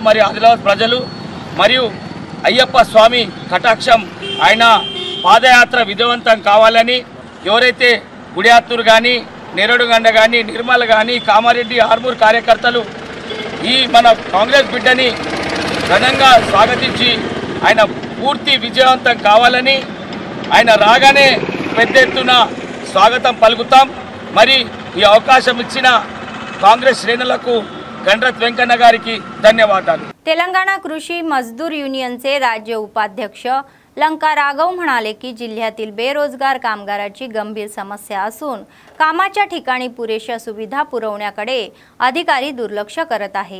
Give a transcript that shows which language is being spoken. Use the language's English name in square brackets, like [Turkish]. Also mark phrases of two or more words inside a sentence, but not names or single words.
[Telugu] మరియు ఆదిలాబాద్ ప్రజలు మరియు అయ్యప్ప స్వామి కటాక్షం ఆయన పాదయాత్ర విజయవంతం కావాలని ఎవరైతే గుడియాత్తూరు కానీ నేరడుగండ కానీ నిర్మల్ కానీ కామారెడ్డి ఆర్మూర్ కార్యకర్తలు ఈ మన కాంగ్రెస్ బిడ్డని ఘనంగా స్వాగతించి ఆయన పూర్తి విజయవంతం కావాలని ఆయన రాగానే పెద్ద ఎత్తున స్వాగతం పలుకుతాం. మరి ఈ అవకాశం ఇచ్చిన కాంగ్రెస్ శ్రేణులకు गणरथ वेंकण्णा गाరికి धन्यवाद. [Marathi] तेलंगणा कृषी मजदूर युनियनचे राज्य उपाध्यक्ष लंका राघव म्हणाले की जिल्ह्यातील बेरोजगार कामगाराची गंभीर समस्या असून कामाच्या ठिकाणी पुरेशा सुविधा पुरवण्याकडे अधिकारी दुर्लक्ष करत आहे.